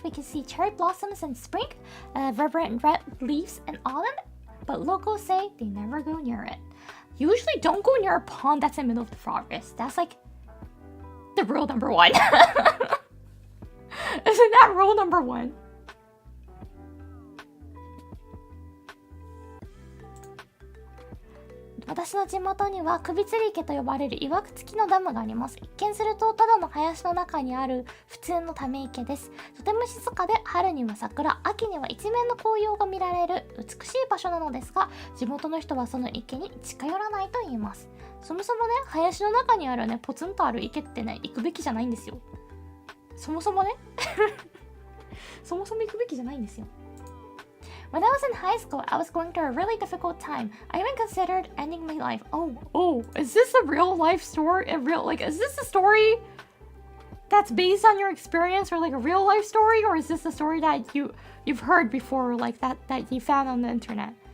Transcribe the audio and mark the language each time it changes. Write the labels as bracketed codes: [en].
[en] We can see cherry blossoms in spring, vibrant red leaves in autumn, but locals say they never go near it. Usually don't go near a pond that's in the middle of the forest. That's like the rule number one. Isn't that rule number one? [ja] 「私の地元には首吊り池と呼ばれる岩付きのダムがあります。一見するとただの林の中にある普通のため池です。とても静かで春には桜、秋には一面の紅葉が見られる美しい場所なのですが、地元の人はその池に近寄らないと言います。そもそもね、林の中にあるね、ポツンとある池ってね、行くべきじゃないんですよ。そもそもねそもそも行くべきじゃないんですよ。 [en] When I was in high school, I was going through a really difficult time. I even considered ending my life. Oh, is this a real life story? Is this a story that's based on your experience, or like a real life story, or is this a story that you've heard before, like that you found on the internet?